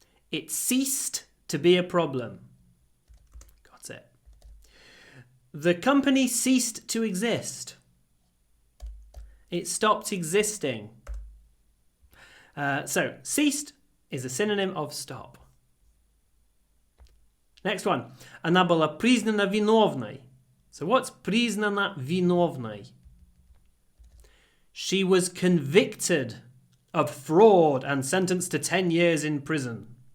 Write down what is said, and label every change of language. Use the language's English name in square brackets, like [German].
[English] It ceased to be a problem. Got it. The company ceased to exist. It stopped existing. So, ceased is a synonym of stop. Next one. [Russian] Она была признана виновной. [English] So what's [Russian] признана виновной? [English] She was convicted of fraud and sentenced to 10 years in prison.